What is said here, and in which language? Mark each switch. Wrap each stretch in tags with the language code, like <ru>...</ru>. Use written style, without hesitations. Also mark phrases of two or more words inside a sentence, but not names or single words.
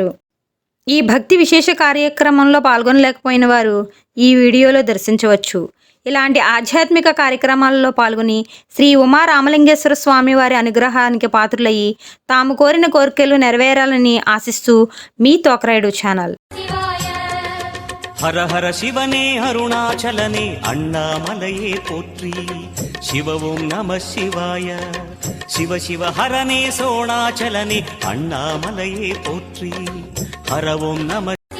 <te>ఈ భక్తి విశేష కార్యక్రమంలో పాల్గొనలేకపోయిన వారు ఈ వీడియోలో దర్శించవచ్చు. ఇలాంటి ఆధ్యాత్మిక కార్యక్రమాలలో పాల్గొని శ్రీ ఉమా రామలింగేశ్వర స్వామి వారి అనుగ్రహానికి పాత్రులయ్యి తాము కోరిన కోరికలు నెరవేరాలని ఆశిస్తూ మీ తోకరాయుడు ఛానల్.</te> <ta>அர அர சிவனே அருணாசலனே அண்ணாமலையே போற்றி शिव</ta> <sa>ओं नमः शिवाय</sa> <ta>சிவ சிவ அரனே சோணாசலனே அண்ணாமலையே போற்றி அர</ta> <sa>ओं नमः</sa>